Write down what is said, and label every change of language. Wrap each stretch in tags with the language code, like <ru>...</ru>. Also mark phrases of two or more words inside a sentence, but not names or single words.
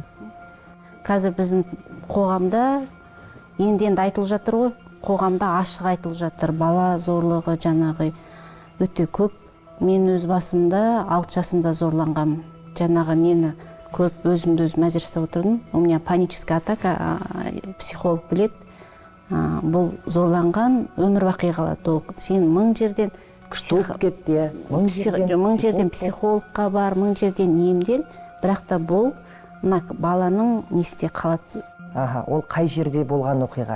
<kk>Қазір біздің қоғамда енді айтылып жатыр ғой, қоғамда ашық айтылып жатыр. Бала зорлығы жаңағы өте көп. Мен өз басымда 6 жасымда зорланғам. Жаңағы нені көп өзімді өзім мәжілісте отырдым.</kk> <ru>У меня паническая атака,</ru> <kk>психолог білет. Бұл зорланған өмір бақи қалады. Сен мың жерден кетті, мың жерден психологқа бар, мың жерден емдел, бірақ та бұл баланың несте қалады. Ол қай жерде болған оқиға?</kk>